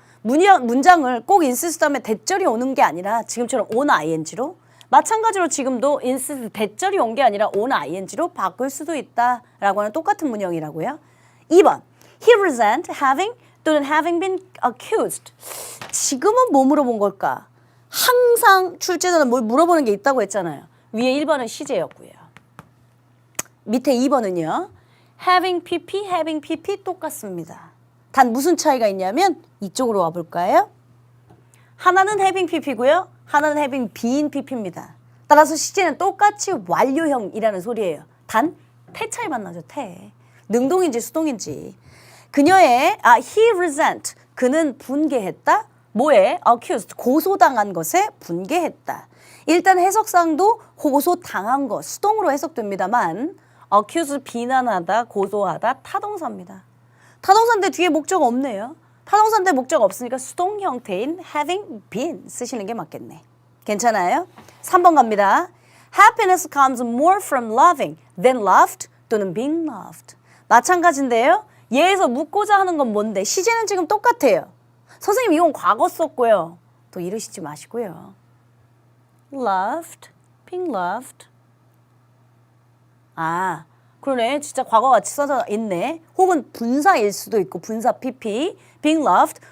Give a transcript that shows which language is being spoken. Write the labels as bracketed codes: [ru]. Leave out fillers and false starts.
[ko] 문장을 꼭 insist 하면 대절이 오는 게 아니라 지금처럼 on ing로 마찬가지로 지금도 insist 대절이 온 게 아니라 on ing로 바꿀 수도 있다라고 하는 똑같은 문형이라고요. [en] 2번 He resent having 또는 having been accused. [ko] 지금은 뭐 물어본 걸까? 항상 출제자는 뭘 물어보는 게 있다고 했잖아요. 위에 1번은 시제였고요. 밑에 2번은요. having pp 똑같습니다. 단 무슨 차이가 있냐면 이쪽으로 와볼까요? 하나는 having pp고요. 하나는 having been pp입니다. 따라서 시제는 똑같이 완료형이라는 소리예요. 단 태 차이만 나죠. 태. 능동인지 수동인지. 그녀의 he resent 그는 분개했다. 뭐에? accused 고소당한 것에 분개했다. 일단 해석상도 고소당한 것 수동으로 해석됩니다만 accuse 비난하다, 고소하다 타동사입니다. 타동사인데 뒤에 목적어 없네요. 타동사인데 목적어 없으니까 수동 형태인 having been 쓰시는 게 맞겠네. 괜찮아요? 3번 갑니다. [en] Happiness comes more from loving than loved 또는 being loved. [ko] 마찬가지인데요. 얘에서 묻고자 하는 건 뭔데? 시제는 지금 똑같아요. 선생님 이건 과거 썼고요. 또 이러시지 마시고요. loved, being loved. 그러네. 진짜 과거같이 써져 있네. 혹은 분사일 수도 있고 분사 pp, being loved.